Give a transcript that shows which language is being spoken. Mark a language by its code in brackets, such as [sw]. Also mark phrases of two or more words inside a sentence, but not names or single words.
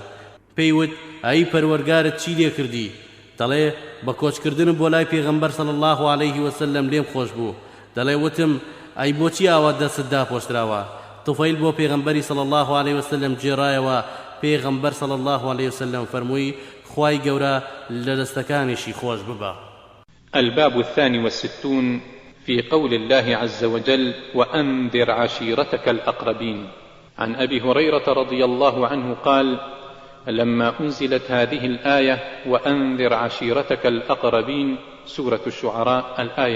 [ckb] پێیوت ئەی پەروەرگارت چی لێ کردی؟ دەڵێ بە کۆچکردن بۆ لای پێغەمبەر [ar] صلی الله عليه وسلم [ckb] لێم خۆش بوو. دەڵێ وتم ئەی بۆچی ئاوا دەست داپۆشراوە؟ توفەیل بۆ پێغەمبەری [ar] صلی الله عليه وسلم [ckb] جێڕایەوە. پێغەمبەر [ar] صلی الله عليه وسلم [ckb] فەرمووی خوای گەورە لە دەستەکانیشی خۆش ببە. [ar] الباب 62 في قول الله عز وجل وأنذر عشيرتك الأقربين. عن أبي هريرة رضي الله عنه قال لما أنزلت هذه الآية وأنذر عشيرتك الأقربين سورة الشعراء الآية